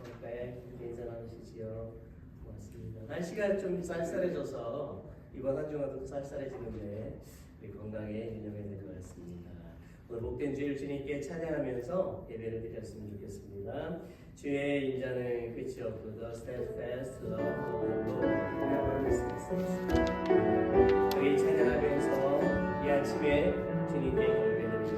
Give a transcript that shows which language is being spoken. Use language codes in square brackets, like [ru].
[ko] 이렇게 인사 나누시지요. 고맙습니다. 날씨가 좀 쌀쌀해져서 이번 한 주간도 쌀쌀해지는데 우리 건강에 유념해야 될 것 같습니다. 오늘 복된 주일 주님께 찬양하면서 예배를 드렸으면 좋겠습니다. 주의 인자는 끝이 없고 [en] The steadfast love of the Lord never ceases. [ko] 우리 찬양하면서 이 아침에 주님께 예배드립니다.